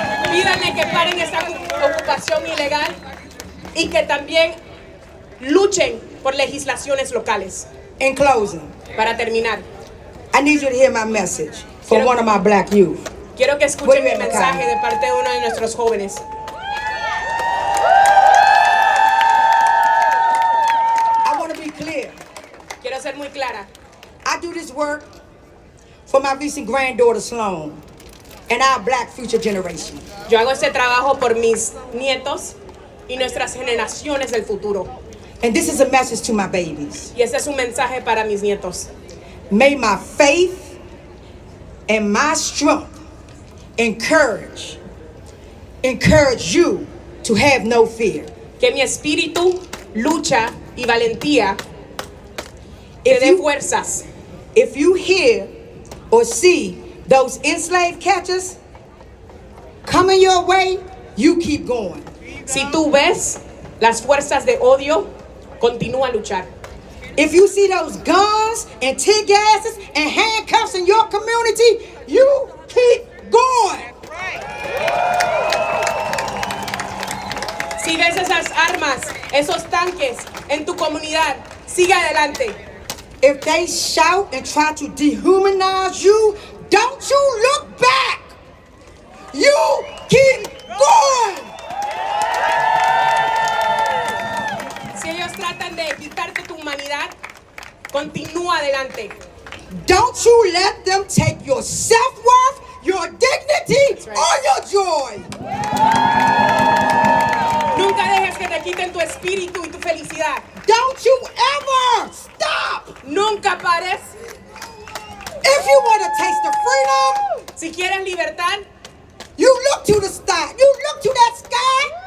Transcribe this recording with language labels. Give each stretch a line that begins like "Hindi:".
Spanish: Pídanle que paren esta ocupación ilegal y que también luchen por legislaciones locales.
English: In closing,
Spanish: Para terminar,
English: I need you to hear my message for one of my black youth.
Spanish: quiero que escuchen mi mensaje de parte de uno de nuestros jóvenes.
English: I want to be clear.
Spanish: Quiero ser muy clara.
English: I do this work for my recent granddaughter Sloan and our black future generation.
Spanish: Yo hago este trabajo por mis nietos y nuestras generaciones del futuro.
English: And this is a message to my babies.
Spanish: Y este es un mensaje para mis nietos.
English: May my faith and my strength encourage you to have no fear.
Spanish: Que mi espíritu, lucha y valentía te dé fuerzas.
English: If you hear or see those enslaved catchers coming your way, you keep going.
Spanish: Si tú ves las fuerzas de odio, continúa a luchar.
English: If you see those guns and tear gases and handcuffs in your community, you keep going.
Spanish: Si ves esas armas, esos tanques en tu comunidad, sigue adelante.
English: If they shout and try to dehumanize you, don't you look back. You keep going.
Spanish: Si ellos tratan de quitarte tu humanidad, continúa adelante.
English: Don't you let them take your self-worth, your dignity, or your joy.
Spanish: Nunca dejes que te quiten tu espíritu y tu felicidad.
English: Don't you ever stop.
Spanish: Nunca pares.
English: If you want to taste the freedom,
Spanish: Si quieres libertad,
English: you look to the sky. You look to that sky,